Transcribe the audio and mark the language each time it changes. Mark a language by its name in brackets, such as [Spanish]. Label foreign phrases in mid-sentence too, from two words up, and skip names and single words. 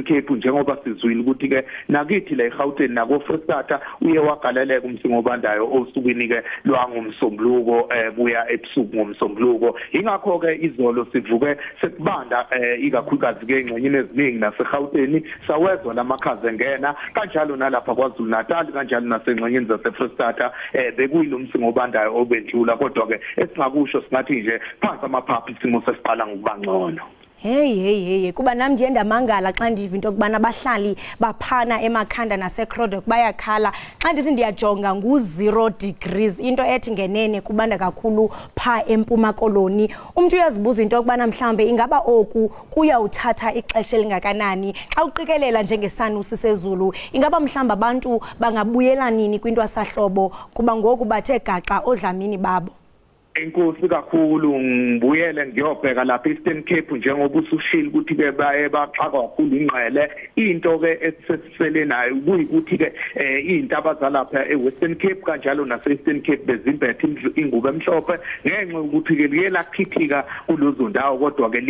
[Zulu] Cape njengoba sizwile ukuthi ke nakithi la eGauteng nako Frestata uye wagaleleka umsinga obandayo osukwini ke lwangomsombuluko kuya ebusuku ngomsombuluko ingakho ke izolo sivuke sekubanda ikakhulukazi ke engxenyeni eziningi naseGauteng sawezwa lamakhaza engena kanjalo nalapha kwaZulu Natal kanjalo nasengxenyeni zaseFrestata bekuyilo umsinga obandayo obendlula kodwa ke esingakusho singathi nje phansi amaphaphu isimo sesiqala ngokuba ngcono. [Xhosa] Hey kuba nami nje ndamangala xa ndiva into kubana abahlali baphana emakhanda naseCrodok bayakhala xa ndithi ndiyajonga ngu0 degrees into ethi ngenene kubanda kakhulu pha eMpuma Koloni. Umuntu uyazibuza into kubana mhlambe ingaba oku kuyawuthatha ixesha elingakanani xa uqikelela njengesanusi sezulu ingaba mhlamba abantu bangabuyela nini kwintwasahlobo kuba ngoku bathe gaxa odlamini babo. [Zulu] Enkosi kakhulu ngibuyele ngiyobheka lapha eEastern Cape njengoba usushila ukuthi ke baye baxaka kakhulu ingqele into ke esisele nayo kuyikuthi ke izintaba zalapha eWestern Cape kanjalo naseEastern Cape bezimbethe ingubo emhlophe ngenxa ukuthi ke liyela khithika kulozo ndawo kodwa ke